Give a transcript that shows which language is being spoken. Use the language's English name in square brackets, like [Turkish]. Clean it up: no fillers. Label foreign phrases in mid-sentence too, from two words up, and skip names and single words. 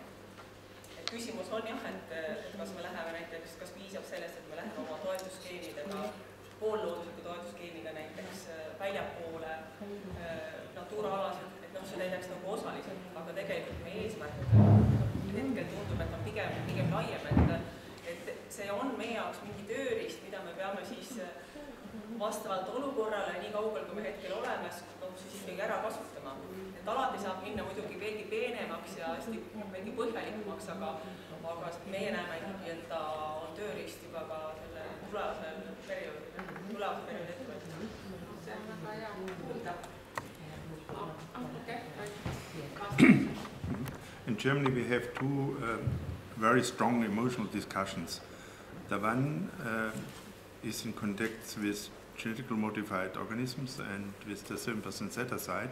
[Estonian] Et küsimus on jah, et kas me läheme näiteks, kas piisab sellest, et me läheme oma toetusskeemidega, poolloodusliku toetusskeemiga näiteks väljapoole Natura-alasid, et see täidaks nagu osaliselt, aga tegelikult meie eesmärk hetkel tundub, et on pigem laiem, et see on meie jaoks mingi tööriist, mida me peame siis vastavalt olukorrale, nii kaugel kui me hetkel oleme, siis ikkagi ära kasutama. Et alati saab minna muidugi veelgi peenemaks ja hästi veelgi põhjalikumaks, aga meie näeme ikkagi, et ta on tööriist juba ka selle tulevase perioodi ettevõttel. See on väga hea kuulda. [English] In Germany we have two very strong emotional discussions. The one is in contact with genetically modified organisms and with the 7% set-aside.